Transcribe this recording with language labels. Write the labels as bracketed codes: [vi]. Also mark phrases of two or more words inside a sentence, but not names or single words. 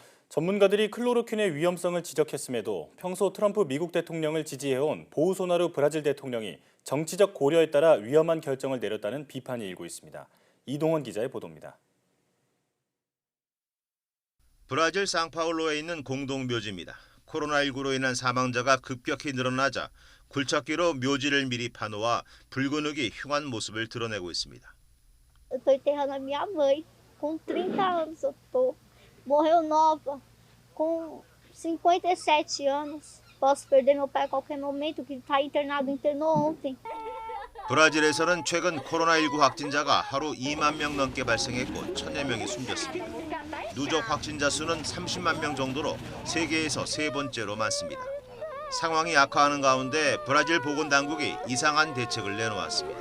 [ko] 전문가들이 클로로퀸의 위험성을 지적했음에도 평소 트럼프 미국 대통령을 지지해온 보우소나루 브라질 대통령이 정치적 고려에 따라 위험한 결정을 내렸다는 비판이 일고 있습니다. 이동원 기자의 보도입니다. 브라질 상파울로에 있는 공동묘지입니다. 코로나19로 인한 사망자가 급격히 늘어나자 굴착기로 묘지를 미리 파놓아 붉은 흙이 흉한 모습을 드러내고 있습니다. [pt] Eu tô enterrando a minha mãe. Com 30 anos eu tô. Morreu nova. Com 57 anos. Posso perder meu pai a qualquer momento, que está internado, internou ontem. [ko] 브라질에서는 최근 코로나19 확진자가 하루 2만 명 넘게 발생했고 1,000여 명이 숨졌습니다. 누적 확진자 수는 30만 명 정도로 세계에서 세 번째로 많습니다. 상황이 악화하는 가운데 브라질 보건당국이 이상한 대책을 내놓았습니다.